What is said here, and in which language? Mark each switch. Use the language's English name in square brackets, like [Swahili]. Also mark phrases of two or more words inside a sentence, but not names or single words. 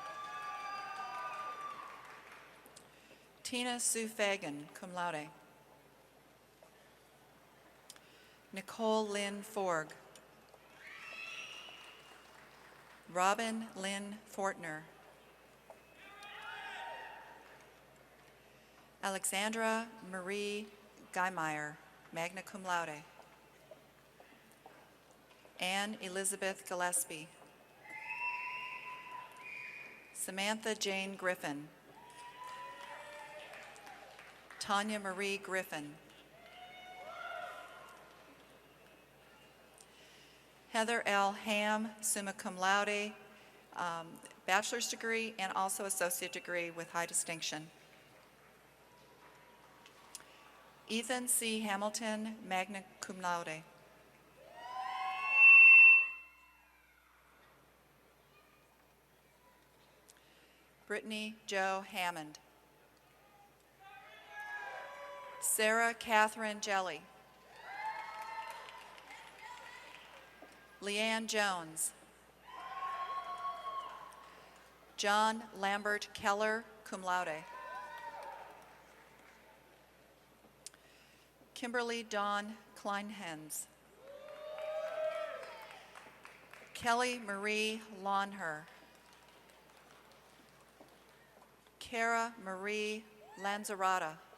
[English] Tina Sue Fagan, [Latin] cum laude, [English] Nicole Lynn Forg, Robin Lynn Fortner, Alexandra Marie Guymeyer, [Latin] magna cum laude, [English] Anne Elizabeth Gillespie, Samantha Jane Griffin, Tanya Marie Griffin, Heather L. Ham, [Latin] summa cum laude, [English] bachelor's degree and also associate degree with high distinction. Ethan C. Hamilton, [Latin] magna cum laude. [English] Brittany Jo Hammond. Sarah Catherine Jelly. Leanne Jones. John Lambert Keller, [Latin] cum laude. [English] Kimberly Dawn Kleinhens. Kelly Marie Lonher. Kara Marie Lanzarata.